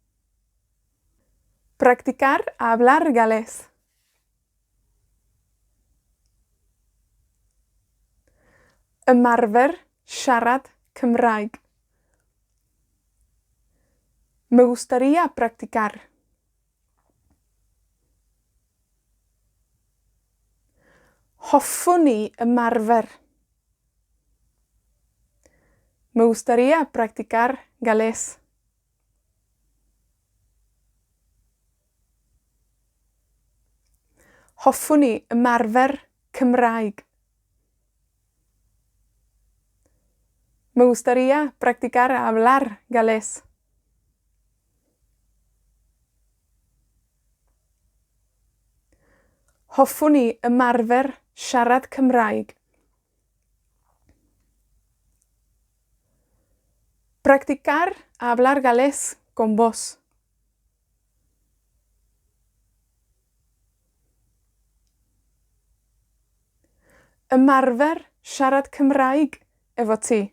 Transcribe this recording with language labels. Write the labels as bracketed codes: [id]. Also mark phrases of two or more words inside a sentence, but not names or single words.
[es] Practicar hablar galés. [cy] Ymarfer siarad Cymraeg. [es] Me gustaría practicar. [cy] Hoffwn i ymarfer. [es] Me gustaría practicar galés. [cy] Hoffwn i ymarfer Cymraeg. [es] Me gustaría practicar hablar galés. [cy] Hoffwn i ymarfer siarad Cymraeg. [es] Practicar hablar galés con vos. [cy] Ymarfer siarad Cymraeg efo ti.